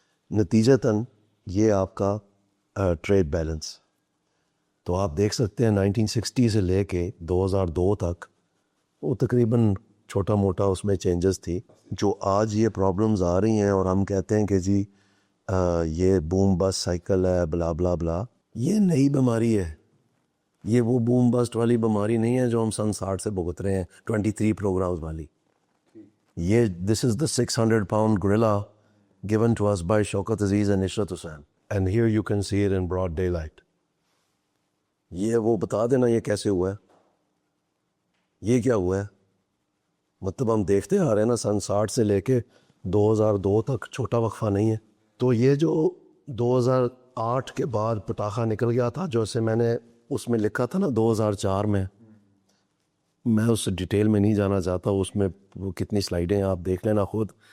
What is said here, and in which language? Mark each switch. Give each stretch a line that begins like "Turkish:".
Urdu: نتیجتاً یہ آپ کا ٹریڈ بیلنس تو آپ دیکھ سکتے ہیں 1960 سے لے کے 2002 تک وہ تقریباً چھوٹا موٹا اس میں چینجز تھی. جو آج یہ پرابلمز آ رہی ہیں اور ہم کہتے ہیں کہ جی یہ بوم بس سائیکل ہے بلا بلا بلا, یہ نئی بیماری ہے. یہ وہ بوم بسٹ والی بیماری نہیں ہے جو ہم سن 60 سے بھگت رہے ہیں 23 پروگرامز والی. یہ دس
English: Is the 600 pound gorilla given to us by Shaukat Aziz and Ishrat Hussain and here you can see it in broad daylight.
Urdu: یہ وہ بتا دینا یہ کیسے ہوا ہے, یہ کیا ہوا ہے. مطلب ہم دیکھتے آ رہے ہیں نا سن 60 سے لے کے 2002 تک چھوٹا وقفہ نہیں ہے. تو یہ جو 2008 کے بعد پٹاخہ نکل گیا تھا جو سے میں نے اس میں لکھا تھا نا 2004 میں اس ڈیٹیل میں نہیں جانا چاہتا, اس میں وہ کتنی سلائیڈیں آپ دیکھ لینا خود.